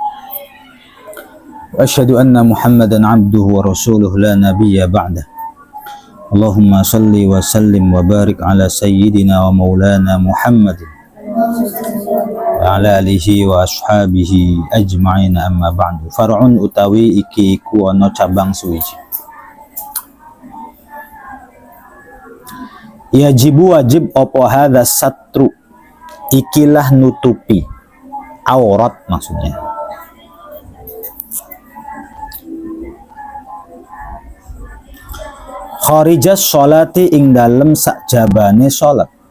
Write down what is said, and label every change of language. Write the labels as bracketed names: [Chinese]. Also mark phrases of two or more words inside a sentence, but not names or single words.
[Arabic] وأشهد أن محمدا عبده ورسوله لا نبي بعده. اللهم صل وسلم وبارك على سيدنا ومولانا محمد وعلى آله وأصحابه أجمعين، أما بعد. [Javanese] Far'un utawi iki iku ana cabang suwiji. Yajibu wajib apa [Arabic] هذا ستر, [Javanese] ikilah nutupi aurat maksudnya. [Arabic] خارج الصلاة [Javanese] ing dalem sakjabane sholat.